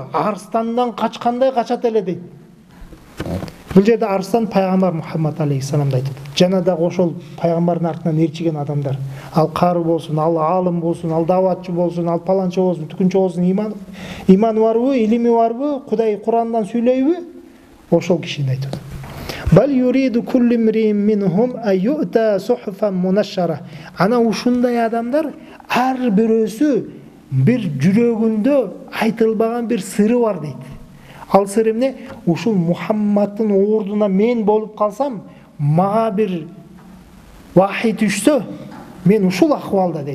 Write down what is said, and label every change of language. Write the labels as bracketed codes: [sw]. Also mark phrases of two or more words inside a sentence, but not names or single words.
[ky] Арстандан качкандай качат эле дейт. Бул жерде арстан пайгамбар Мухаммад алейхиссаламды айтат. Жана да ошол пайгамбардын артынан ээрчиген адамдар. Ал кары болсун, ал алым болсун, ал даватчы болсун, ал паланчы болсун, түкүнчү болсун, иманы барбы, илими барбы, Кудай Курандан сүйлөйбү? Ошол кишини айтат. [ar] بَلْ يُرِيدُ كُلُّ امْرِئٍ مِنْهُمْ أَنْ يُؤْتَىٰ صُحُفًا مُنَشَّرَةً. [ky] Ана ушундай адамдар ар бирөөсү бир жүрөгүндө айтылбаган бир сыры бар дейт. Ал сыр эмне? Ушул Мухаммаддын ордуна мен болуп калсам, мага бир вахий түшсө, мен ушул акыбалда дейт.